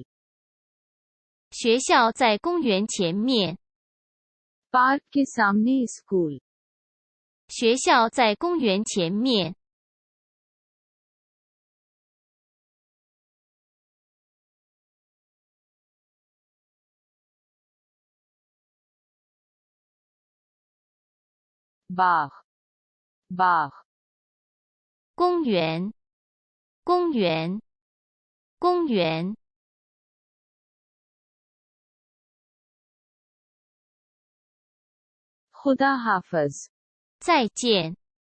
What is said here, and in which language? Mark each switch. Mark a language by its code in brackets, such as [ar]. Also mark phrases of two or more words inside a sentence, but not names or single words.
[zh] 学校在公园前面。 [hi] पार्क के सामने स्कूल। [zh] 学校在公园前面。 [hi] बाग बाग [zh] 公园，公园，公园。 [hi] खुदा हाफिज [zh] 再见。